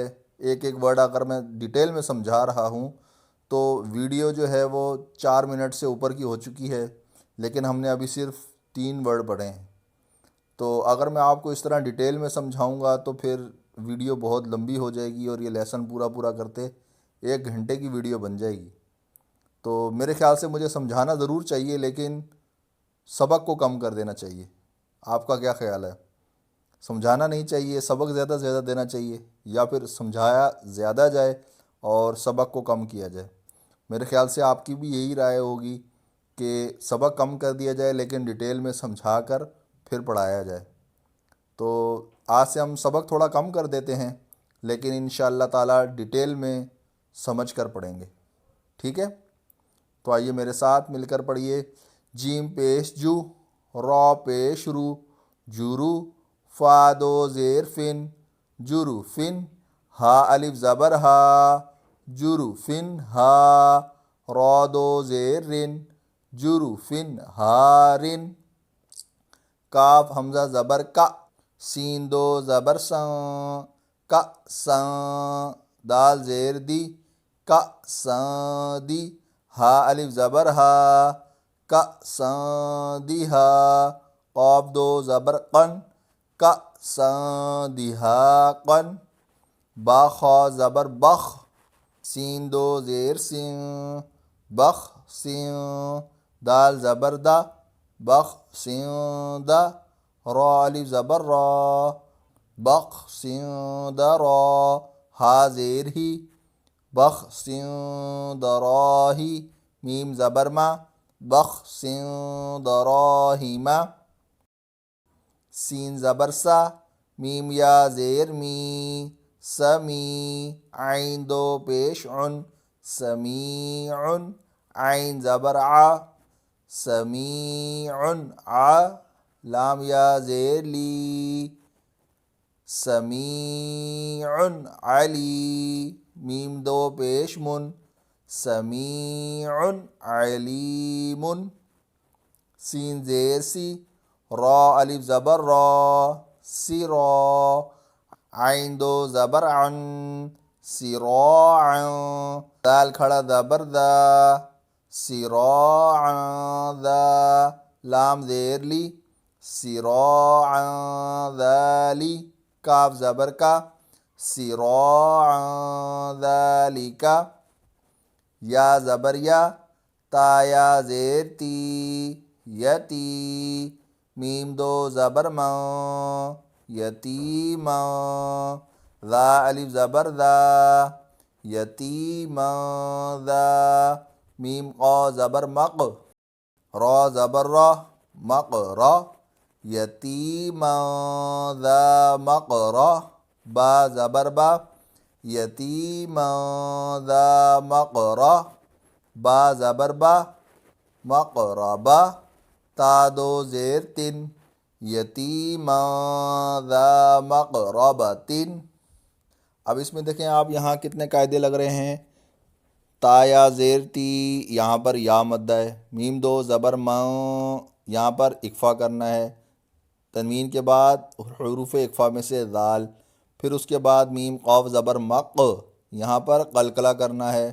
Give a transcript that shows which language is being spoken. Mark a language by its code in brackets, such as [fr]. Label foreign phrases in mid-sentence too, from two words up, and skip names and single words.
[ur] اک اک ورڈ اگر میں ڈیٹیل میں سمجھا رہا ہوں تو ویڈیو جو ہے وہ 4 منٹ سے اوپر کی ہو چکی ہے، لیکن ہم نے ابھی صرف 3 ورڈ پڑھے ہیں. تو اگر میں آپ کو اس طرح ڈیٹیل میں سمجھاؤں گا تو پھر ویڈیو بہت لمبی ہو جائے گی اور یہ لیسن پورا پورا کرتے 1 گھنٹے کی ویڈیو بن جائے گی. تو میرے خیال سے مجھے سمجھانا ضرور چاہیے لیکن سبق کو کم کر دینا چاہیے. آپ کا کیا خیال ہے؟ سمجھانا نہیں چاہیے، سبق زیادہ سے زیادہ دینا چاہیے، یا پھر سمجھایا زیادہ جائے اور سبق کو کم کیا جائے؟ میرے خیال سے آپ کی بھی یہی رائے ہوگی کہ سبق کم کر دیا جائے لیکن ڈیٹیل میں سمجھا کر پھر پڑھایا جائے. تو آج سے ہم سبق تھوڑا کم کر دیتے ہیں لیکن [ar] انشاءاللہ تعالی [ur] ڈیٹیل میں سمجھ کر پڑھیں گے. ٹھیک ہے؟ تو آئیے میرے ساتھ مل کر پڑھیے. جیم پیش جو، را پیش رو، جورو، فا دو زیر فن، جورو فن، ہا الف زبر ہا، جورو فن ہا، را دو زیر رن، جورو فن ہارن، کاف حمزہ زبر کا، سین دو زبر سان، کا سان، دال زیر دی، کا سان دی، ہا الف زبر ہا، کا سان دی ہا، قاف دو زبر قن، کا سان دی ہا قن، با خا زبر بخ، سین دو زیر سین، بخ سین، دال زبر دا، بخ سین دا، را الف زبر را، بخ سین دا را، ہا زیر ہی، بخ سین دا را ہی، میم زبر ما، بخ سین دا را ہی ما، سین زبر سا، میم یا زیر می، سمی، عین دو پیش عن، سمیع، عین زبر ع، سمیع ع، لام یا زیر لی، سمیع علی، میم دو پیش من، سمیع علیم، سین زیر سی، را الف زبر را، سرا، عین دو زبر عن، سراعا، دال کھڑا زبر دا، سراعا دا، لام زیر لی، سراعا ذالی، کاف زبر کا، سراعا ذالکا، یا زبر یا، تا یا زیر تی، یتی، میم دو زبر ما، یتیما، ذا الف زبر ذا، یتیما ذا، میم قا زبر مق، را زبر را، مقرا، یتیما ذا مقرا، با زبر با، یتیما ذا مقرا، با زبر با، مقربا، تا دو زیر تن، یتیما ذا مقربتن. اب اس میں دیکھیں آپ یہاں کتنے قاعدے لگ رہے ہیں. تا یا زیر تی، یہاں پر یا مدہ ہے. میم دو زبر ما، یہاں پر اکفا کرنا ہے. تنوین کے بعد حروف اکفا میں سے ذال، پھر اس کے بعد میم قاف زبر مق، یہاں پر قلقلہ کرنا ہے.